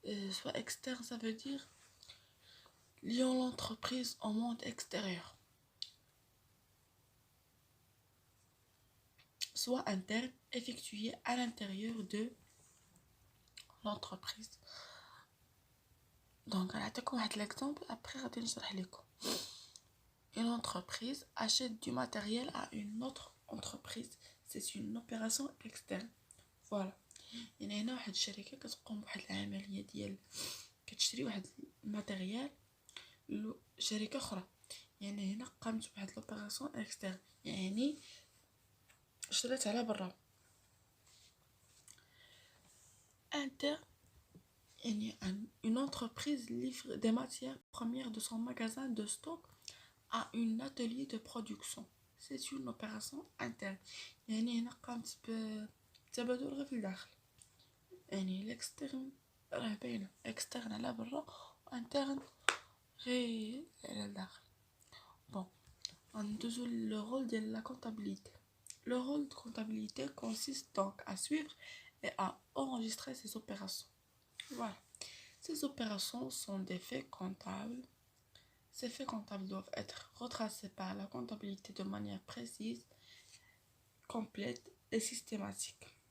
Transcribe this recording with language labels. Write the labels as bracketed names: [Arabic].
[French] Soit externes, ça veut dire liant l'entreprise au monde extérieur. Soit interne, effectuée à l'intérieur de l'entreprise. Donc, [Arabic] نعطيكم واحد [French] l'exemple, après [Arabic] غادي نشرح لكم. [French] Une entreprise achète du matériel à une autre entreprise. C'est une opération externe. Voilà. [Arabic] يعني هنا واحد الشركة كتقوم بواحد العملية ديال كتشري واحد الماتيريال لشركة أخرى. يعني هنا قامت بواحد [French] l'opération externe. [Arabic] يعني شريت على برا. [French] Interne. Une entreprise livre des matières premières de son magasin de stock à un atelier de production. C'est une opération interne. [Arabic] يعني هنا قامت بتبادل غير في الداخل. يعني الاكسترن راه باينه اكسترن على برا وانترن غير على الداخل. [French] Bon, [Arabic] غندوزو [French] le rôle de la comptabilité. Le rôle de comptabilité consiste donc à suivre et à enregistrer ces opérations. Voilà. Ces opérations sont des faits comptables. Ces faits comptables doivent être retracés par la comptabilité de manière précise, complète et systématique.